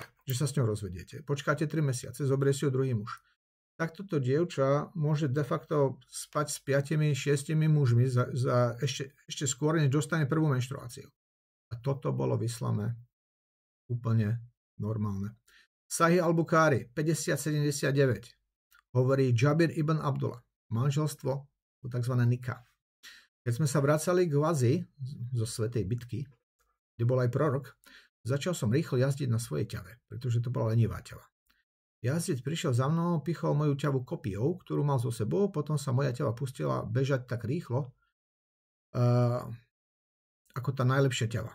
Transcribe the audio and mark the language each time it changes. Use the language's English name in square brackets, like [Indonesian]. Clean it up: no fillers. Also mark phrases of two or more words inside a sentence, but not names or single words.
[Slovak] Že sa s ňou rozvediete. Počkáte 3 mesiace, zoberie si ju druhý muž. Tak toto dievča môže de facto spať s 5-6 mužmi ešte skôr, než dostane prvú menštruáciu. A toto bolo v islame úplne normálne. Sahih al-Bukhari 5079 hovorí Jabir ibn Abdullah. Manželstvo, tzv. Nikah. Keď sme sa vracali k Gazi zo svätej bitky, kde bol aj prorok, začal som rýchlo jazdiť na svojej ťave, pretože to bola lenivá ťava. Jazdec prišiel za mnou, pichol moju ťavu kopijou, ktorú mal so sebou, potom sa moja ťava pustila bežať tak rýchlo, ako tá najlepšia ťava.